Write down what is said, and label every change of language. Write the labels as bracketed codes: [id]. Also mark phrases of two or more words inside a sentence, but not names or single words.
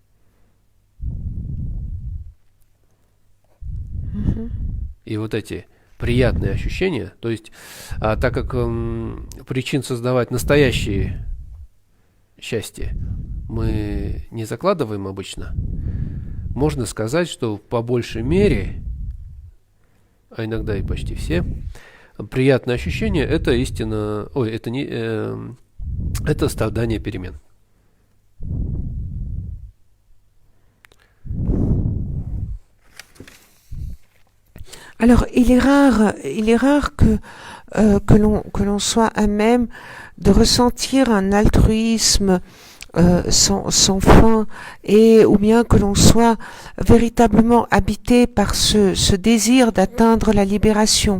[ru] И вот эти приятные ощущения, то есть, так как причин создавать настоящее счастье мы не закладываем обычно, можно сказать, что по большей мере, а иногда и почти все, приятные ощущения — это истина, это не, это страдание перемен. [fr] Alors, il est rare que l'on soit à même de ressentir un altruisme sans fin, et ou bien que l'on soit véritablement habité par ce désir d'atteindre la libération.